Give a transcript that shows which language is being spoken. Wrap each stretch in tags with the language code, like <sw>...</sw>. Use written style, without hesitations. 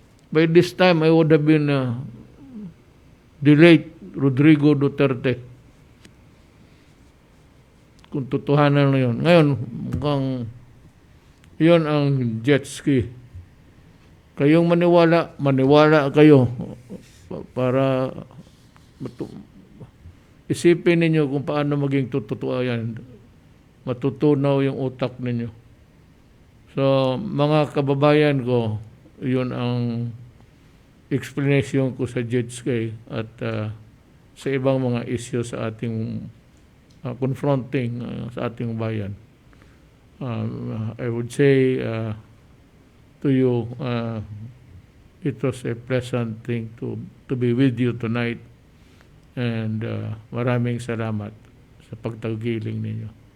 <en>By this time, I would have been the late Rodrigo Duterte.</en> <tl>Kung totohanan na yun. Ngayon, mukhang yun ang jet ski. Kayong maniwala kayo para isipin ninyo kung paano maging totoo yan. Matutunaw yung utak ninyo. So, mga kababayan ko, yun ang explanation ko sa jet ski at sa ibang mga issue sa ating confronting sa ating bayan.</tl> <en>I would say to you, it was a pleasant thing to be with you tonight and</en> <tl>maraming salamat sa pagtagiling ninyo.</tl>